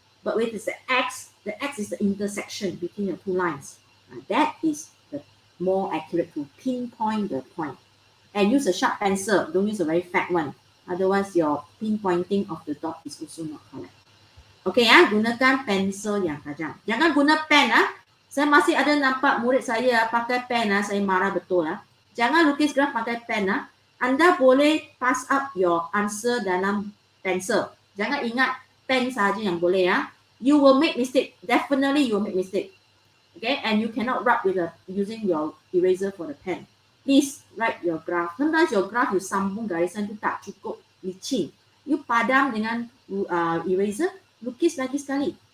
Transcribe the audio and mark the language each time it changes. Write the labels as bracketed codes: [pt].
[en] But with the X is the intersection between the two lines. That is the more accurate to pinpoint the point. And use a sharp pencil. Don't use a very fat one. Otherwise, your pinpointing of the dot is also not correct. [ms] Okay, gunakan pensel yang tajam. Jangan guna pen. Saya masih ada nampak murid saya pakai pen. Saya marah betul. Jangan lukis graf pakai pen. Anda boleh [en] pass up your answer [ms] dalam pencil. Jangan ingat pen saja yang boleh. [en] You will make mistake. Definitely you will make mistake. Okay, and you cannot rub with using your eraser for the pen. Please write your graph. Sometimes your graph you [ms] sambung garisan tu tak cukup licin. You padam dengan eraser, lukis lagi sekali.